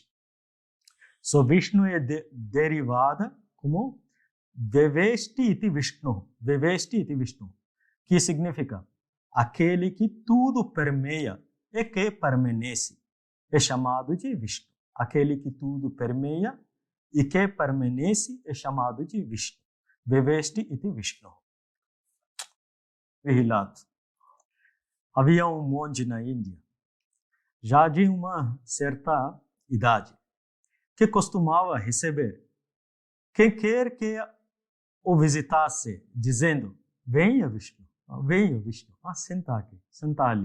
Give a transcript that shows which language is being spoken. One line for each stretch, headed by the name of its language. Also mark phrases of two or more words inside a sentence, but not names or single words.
Portuguese: So, Vishnu é derivada como
Sanskrit: वेवेष्टि इति विष्णुः. वेवेष्टि इति विष्णुः.
Portuguese: Que significa aquele que tudo permeia e que permanece. É chamado de Vishnu. Aquele que tudo permeia e que permanece é chamado de Vishnu.
Sanskrit: वेवेष्टि इति विष्णुः. Vigilato.
Portuguese: Havia um monge na Índia, já de uma certa idade, que costumava receber quem quer que o visitasse, dizendo: venha Vishnu, senta aqui, senta ali.